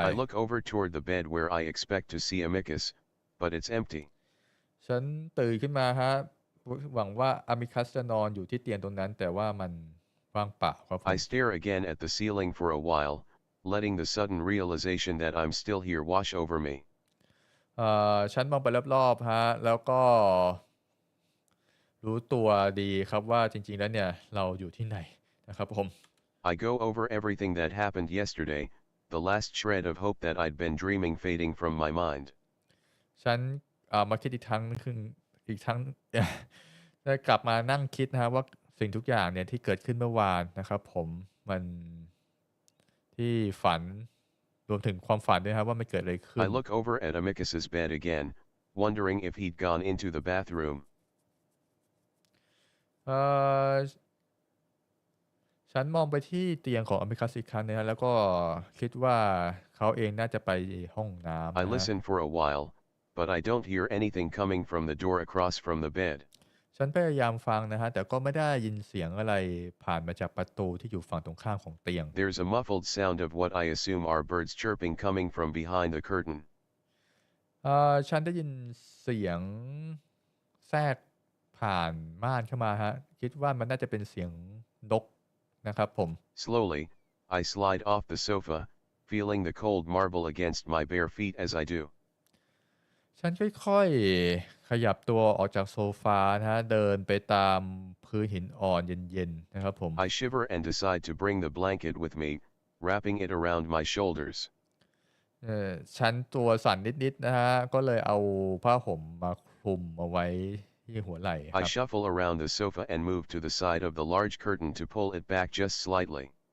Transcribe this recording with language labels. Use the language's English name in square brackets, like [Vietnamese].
[English] I look over toward the bed where I expect to see Amicus, but it's empty. [Thai] ฉันตื่นขึ้นมาฮะหวังว่าอามิคัสจะนอนอยู่ที่เตียงตรงนั้นแต่ว่ามันว่างเปล่าครับผม [English] I stare again at the ceiling for a while, letting the sudden realization that I'm still here wash over me. [Thai] ฉันมองไปรอบๆฮะแล้วก็รู้ตัวดีครับว่าจริงๆแล้วเนี่ยเราอยู่ที่ไหนนะครับผม [English] I go over everything that happened yesterday, the last shred of hope that I'd been dreaming fading from my mind. [Thai] ฉันมาคิดอีกครั้งอีกครั้ง ได้กลับมานั่งคิดนะฮะว่าสิ่งทุกอย่างเนี่ยที่เกิดขึ้นเมื่อวานนะครับผมมันที่ฝันรวมถึงความฝันด้วยครับว่ามันเกิดอะไรขึ้ [English] I [Thai] น [English] look over at Amicus's bed again, wondering if he'd gone into the bathroom. [Thai] เอ่อฉันมองไปที่เตียงของอเมริกัสอีกครั้งนะฮะแล้วก็คิดว่าเขาเองน่าจะไปห้องน้ำ [English] I [Thai] นะฮะ [English] listen for a while, but I don't hear anything coming from the door across from the bed. [Thai] ฉันพยายามฟังนะฮะแต่ก็ไม่ได้ยินเสียงอะไรผ่านมาจากประตูที่อยู่ฝั่งตรงข้ามของเตียง [English] There's a muffled sound of what I assume are birds chirping coming from behind the curtain. [Thai] ฉันได้ยินเสียงแทรกผ่านม่านเข้ามาฮะคิดว่ามันน่าจะเป็นเสียงนกนะครับผม [English] Slowly, I slide off the sofa, feeling the cold marble against my bare feet as I do. [Thai] ฉันค่อยๆขยับตัวออกจากโซฟานะฮะเดินไปตามพื้นหินอ่อนเย็นๆนะครับผม [English] I shiver and decide to bring the blanket with me, wrapping it around my shoulders. [Thai] ฉันตัวสั่นนิดๆนะฮะก็เลยเอาผ้าห่มมาคลุมเอาไว้ที่หัวไหล่ค [English] I [Thai] รับ [English] shuffle around the sofa and move to the side of the large curtain to pull it back just slightly.